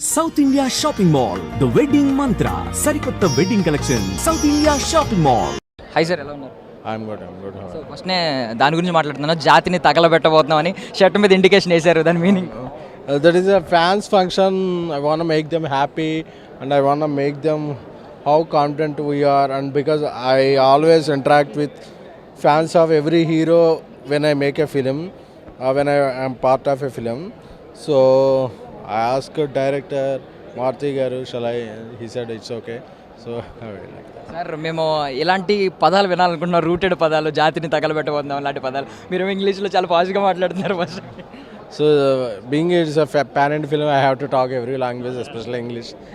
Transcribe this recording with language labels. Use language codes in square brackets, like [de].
[te] South India shopping mall the wedding మంత్ర సరికొత్త wedding collection south India shopping mall. High sir, ఎలా ఉన్నారు? [en] I'm good. [te] So ఫస్ట్నే దాని గురించి మాట్లాడుతున్నాను. జాతిని తగలబెట్టబోతున్నామని షర్ట్ మీద ఇండికేషన్ వేశారు, దాని meaning? [en] That is a fans function. I want to make them happy and I want to make them how confident we are, and because I always interact with fans of every hero when I make a film, when I am part of a film. So I asked director Marthi garu, shall I? He said it's okay. So I will like that. [te] Sir, మేము ఇలాంటి పదాలు వినాలనుకుంటున్నాం, rooted పదాలు, జాతిని తగలబెట్టబోతున్నాం అలాంటి పదాలు. మీరు ఇంగ్లీష్లో చాలా పాజిటివ్గా మాట్లాడుతున్నారు first. [en] So being it's a parent film, I have to talk every language, especially English.